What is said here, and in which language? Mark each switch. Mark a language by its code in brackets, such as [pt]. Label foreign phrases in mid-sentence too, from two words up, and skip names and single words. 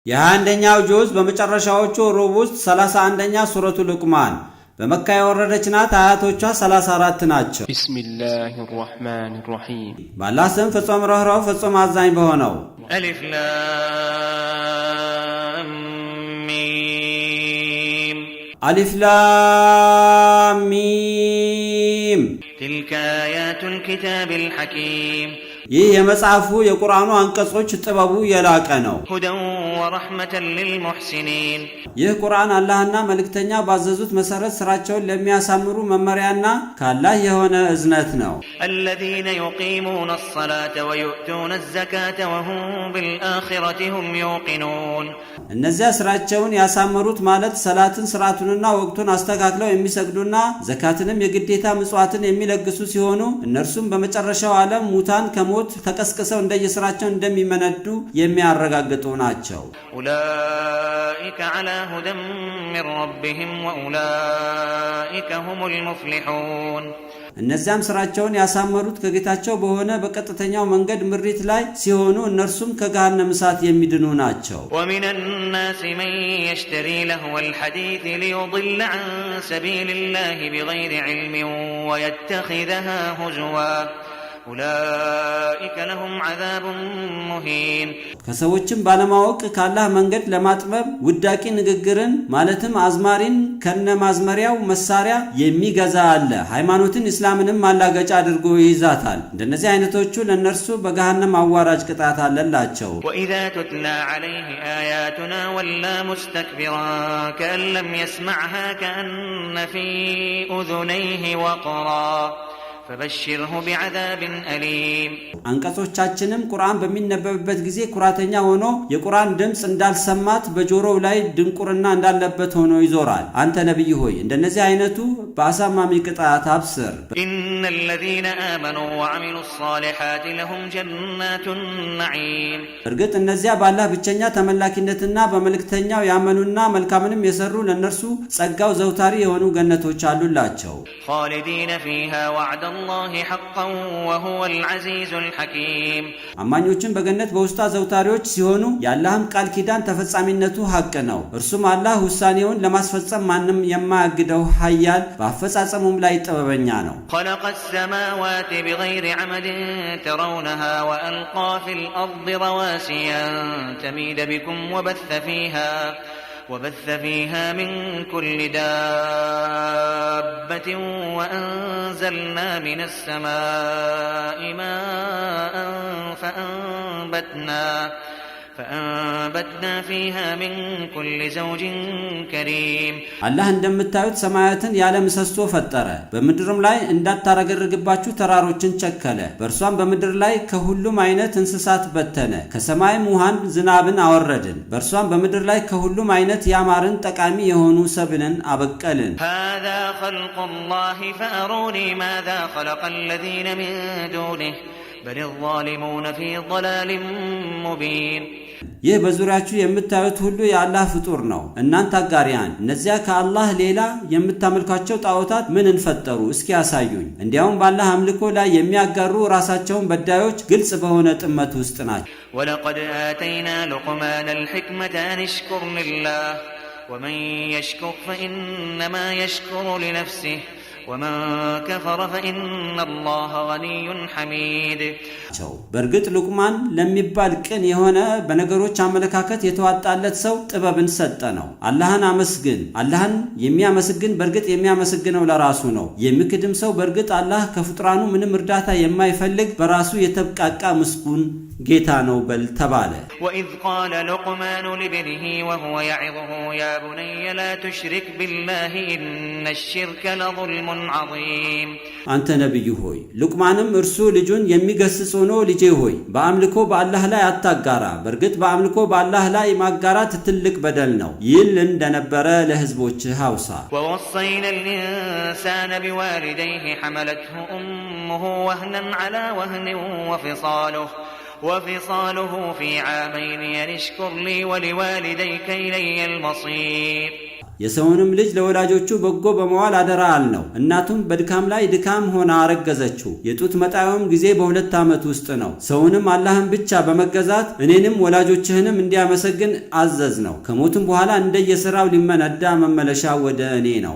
[am] የአንደኛው ጁዝ በመጨረሻዎቹ ሩብ ውስጥ 31ኛ ሱረቱ ሉቅማን በመካ የወረደች ናት። አያቶቿ 34 ናቸው። [ar] بسم الله الرحمن الرحيم [am] በአላህ ስም ፍጹም ርኅሩህ ፍጹም አዛኝ በሆነው። [ar] ألف لام ميم ألف لام ميم تلك آيات الكتاب الحكيم [am] ይህ የመጽሐፉ የቁርአኑ አንቀጾች ጥበቡ የላቀ ነው። [ar] هدى ورحمة للمحسنين [am] ይህ ቁርአን አላህና መልእክተኛ ባዘዙት መሰረት ስራቸውን ለሚያሳምሩ መመሪያና ካላህ የሆነ እዝነት ነው። [ar] الذين يقيمون الصلاة ويؤتون الزكاة وهم بالآخرة هم يوقنون [am] እነዚያ ስራቸውን ያሳመሩት ማለት ሰላትን ስርዓቱንና ወቅቱን አስተካክለው የሚሰግዱና ዘካትንም የግዴታ ምጽዋትን የሚለግሱ ሲሆኑ እነርሱም በመጨረሻው ዓለም ሙታን ከሞት ተቀስቅሰው እንደየስራቸው እንደሚመነዱ የሚያረጋግጡ ናቸው። [ar] أولئك على هدى من ربهم وأولئك هم المفلحون [am] እነዚያም ስራቸውን ያሳመሩት ከጌታቸው በሆነ በቀጥተኛው መንገድ ምሪት ላይ ሲሆኑ እነርሱም ከገሃነም እሳት የሚድኑ ናቸው። [ar] ومن الناس من يشتري لهو الحديث ليضل عن سبيل الله بغير علم ويتخذها هزوا أولئك لهم عذاب مهين [am] ከሰዎችም ባለማወቅ ካላህ መንገድ ለማጥበብ ውዳቂ ንግግርን ማለትም አዝማሪን ከነማዝመሪያው መሳሪያ የሚገዛ አለ። ሃይማኖትን እስላምንም ማላገጫ አድርጎ ይይዛታል። እንደነዚህ አይነቶቹ ለነርሱ በገሃነም አዋራጅ ቅጣት አለላቸው። [ar] وإذا تتلى عليه آياتنا ولا مستكبرا كأن لم يسمعها كأن في أذنيه وقرا فبشره بعذاب أليم [am] አንቀጾቻችንም ቁርአን በሚነበብበት ጊዜ ኩራተኛ ሆኖ የቁርአን ድምጽ እንዳልሰማት በጆሮው ላይ ድንቁርና እንዳለበት ሆኖ ይዞራል። አንተ ነብይ ሆይ እንደነዚህ አይነቱ በአሳማሚ ቅጣት አብስር። [ar] إن الذين آمنوا وعملوا الصالحات لهم جنات النعيم [am] እርግጥ እነዚያ በአላህ ብቸኛ ተመላኪነትና በመልእክተኛው ያመኑና መልካምንም የሰሩ ለነርሱ ጸጋው ዘውታሪ የሆኑ ገነቶች አሉላቸው። [ar] خالدين فيها وعد الله حقا وهو العزيز الحكيم [am] አማኞችን በገነት በውስጧ ዘውታሪዎች ሲሆኑ የአላህም ቃል ኪዳን ተፈጻሚነቱ ሐቅ ነው። እርሱም አላህ ውሳኔውን ለማስፈጸም ማንም የማያግደው ኃያል በአፈጻጸሙም ላይ ጥበበኛ ነው። [ar] خلق السماوات بغير عمد ترونها وألقى في الأرض رواسي أن تميد بكم وبث فيها من كل دابة وأنزلنا من السماء ماء فأنبتنا فيها من كل زوج كريم [am] አላህ እንደምታዩት ሰማያትን ያለ ምሰሶ ፈጠረ። በምድርም ላይ እንዳታረገርግባችሁ ተራሮችን ቸከለ። በእርሷም በምድር ላይ ከሁሉም አይነት እንስሳት በተነ። ከሰማይም ውሃን ዝናብን አወረድን። በእርሷም በምድር ላይ ከሁሉም አይነት ያማርን ጠቃሚ የሆኑ ሰብልን አበቀልን። [ar] هذا خلق الله فأروني ماذا خلق الذين من دونه بل الظالمون في ضلال مبين [am] ይህ በዙሪያችሁ የምታዩት ሁሉ የአላህ ፍጡር ነው። እናንተ አጋሪያን እነዚያ ከአላህ ሌላ የምታመልኳቸው ጣዖታት ምን እንፈጠሩ እስኪ ያሳዩኝ። እንዲያውም በአላህ አምልኮ ላይ የሚያጋሩ ራሳቸውን በዳዮች ግልጽ በሆነ ጥመት ውስጥ ናቸው። [ar] ولقد آتينا لقمان الحكمة أن اشكر لله ومن يشكر فإنما يشكر لنفسه ومن كفر فإن الله غني حميد [am] በርግጥ ሉቅማን ለሚባል ቅን የሆነ በነገሮች አመለካከት የተዋጣለት ሰው ጥበብን ሰጠ ነው። አላህን አመስግን። አላህን የሚያመስግን በርግጥ የሚያመስግነው ለራሱ ነው። የሚክድም ሰው በርግጥ አላህ ከፍጥራኑ ምንም እርዳታ የማይፈልግ በራሱ የተብቃቃ ምስጉን ጌታ ነው በል ተባለ። [ar] وإذ قال لقمان لابنه وهو يعظه يا بني لا تشرك بالله إن الشرك لظلم عظيم [am] አንተ ነብይ ሆይ ሉቅማንም እርሱ ልጁን የሚገስጽ ሆኖ ልጄ ሆይ በአምልኮ በአላህ ላይ አታጋራ፣ በርግጥ በአምልኮ በአላህ ላይ ማጋራት ትልቅ በደል ነው ይል እንደነበረ ለህዝቦች ሐውሳ። [ar] ووصينا الإنسان بوالديه حملته أمه وهنا على وهن وفصاله في عامين أن اشكر لي ولوالديك إلي المصير [am] የሰውንም ልጅ ለወላጆቹ በጎ በመዋል አደራ አልነው። እናቱም በድካም ላይ ድካም ሆና አረገዘችው። የጡት መጣያውም ጊዜ በ2 ዓመት ውስጥ ነው። ሰውንም አላህን ብቻ በመገዛት እኔንም ወላጆችህንም እንዲያመሰግን አዘዝ ነው። ከሞትም በኋላ እንደየሥራው ሊመነዳ መመለሻ ወደ እኔ ነው።